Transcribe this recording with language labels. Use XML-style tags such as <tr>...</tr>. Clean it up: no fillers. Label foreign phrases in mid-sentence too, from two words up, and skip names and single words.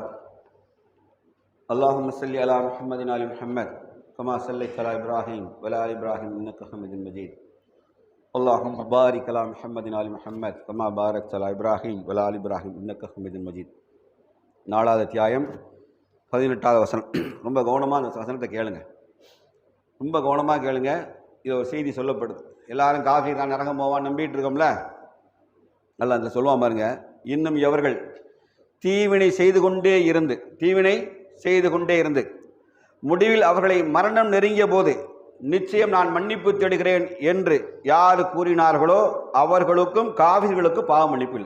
<ar>اللهم صل على محمد وعلى محمد كما صليت على إبراهيم وعلى آل إبراهيم إنك حميد مجيد اللهم بارك على محمد وعلى محمد كما باركت على إبراهيم وعلى آل إبراهيم إنك حميد مجيد.</ar> <ta>4வது அத்தியாயம் 18வது வசனம். ரொம்ப கவனமாக அந்த வசனத்தை கேளுங்க, ரொம்ப கவனமாக கேளுங்க. இது ஒரு செய்தி சொல்லப்படுது. எல்லாரும் காஃபி தான் நரகம் போவான் நம்பிட்டு இருக்கோம்ல, நல்லா அந்த சொல்லுவான் பாருங்க. இன்னும் எவர்கள் தீவினை செய்து கொண்டே இருந்து முடிவில் அவர்களை மரணம் நெருங்கிய போது நிச்சயம் நான் மன்னிப்பு தேடுகிறேன் என்று யார் கூறினார்களோ அவர்களுக்கும் காஃபிர்களுக்கும் பாவ மன்னிப்பு இல்லை.</ta>